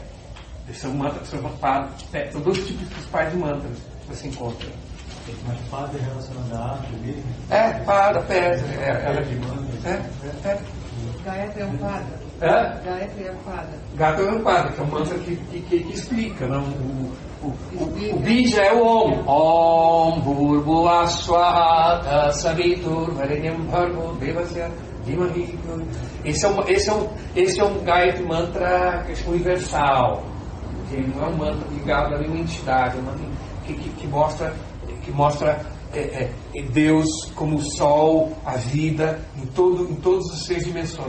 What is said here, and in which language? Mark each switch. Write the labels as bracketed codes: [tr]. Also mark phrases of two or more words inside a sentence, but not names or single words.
[pt] São mantras, são dois tipos principais de mantras que você encontra. Mas pada é relacionada à arte mesmo? Pada, Gayatri é um pada. Gayatri é um pada. Gayatri é um pada, que é um mantra que explica. Não? O bija é o Om. [sa] ॐ भूर्भुवः स्वाहा सवितुर् वरेण्यं भर्गो देवस्य धीमहि. [pt] Esse é um Gayatri mantra universal. Ele não é um mantra ligado a nenhuma entidade, é um mantra que mostra Deus como o sol, a vida, em todas as 6 dimensões.